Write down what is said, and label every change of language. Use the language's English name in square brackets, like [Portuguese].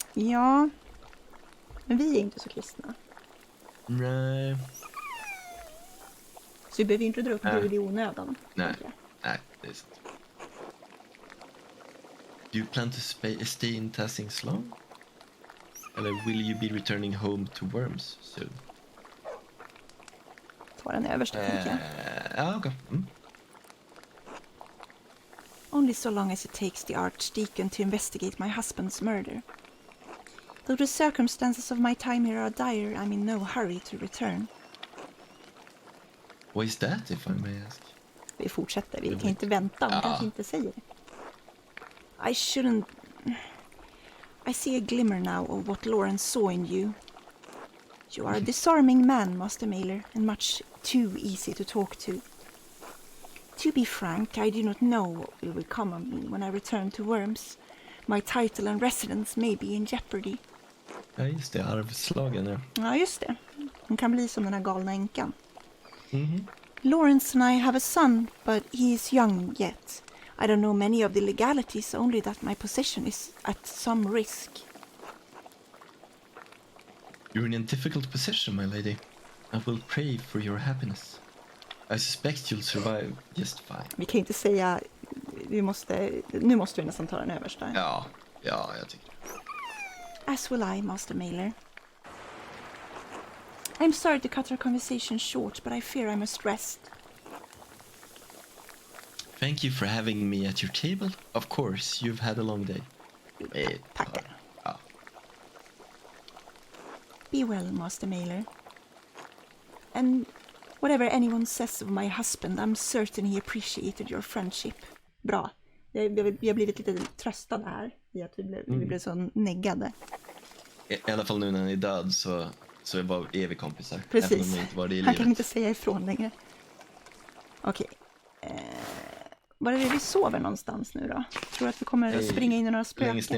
[Swedish] Ja, men vi är inte så kristna. Nej. Så vi behöver inte dra upp Gud i onödan. Nej, det är sant. [English] Do you plan to stay in Tassings long? Eller will you be returning home to Worms soon? [Swedish] Ta den översta, tänker jag. Ja, okej. [English] Only so long as it takes the Archdeacon to investigate my husband's murder. Though the circumstances of my time here are dire, I'm in no hurry to return. What is that, if I may ask? [Swedish] Vi fortsätter, vi kan inte vänta, hon kanske inte säger det. [English] I shouldn't... I see a glimmer now of what Lawrence saw in you. You are a disarming man, Master Mailer, and much too easy to talk to. To be frank, I do not know what will become of me when I return to Worms. My title and residence may be in jeopardy. [Swedish] Ja, just det. Arvslagen, ja. Ja, just det. Hon kan bli som den här galna änkan. Mm-hmm. [English] Lawrence and I have a son, but he is young yet. I don't know many of the legalities, only that my position is at some risk. You're in a difficult position, my lady. I will pray for your happiness. I suspect you'll survive just fine. [Swedish] Vi kan inte säga, nu måste vi nästan ta den översta. Ja, jag tycker det. [English] As will I, Master Mailer. I'm sorry to cut our conversation short, but I fear I must rest. Thank you for having me at your table. Of course, you've had a long day. [Swedish] Tackar. Ja. [English] Be well, Master Mailer. And whatever anyone says of my husband, I'm certain he appreciated your friendship. [Swedish] Bra. Vi har blivit lite tröstade här i att vi blev så neggade. I alla fall nu när han är död så är vi kompisar. Precis. Även om vi inte var det i Han kan livet. inte säga ifrån längre. Okej. Var är det vi sover någonstans nu då? Tror du att vi kommer att springa in i några spöken?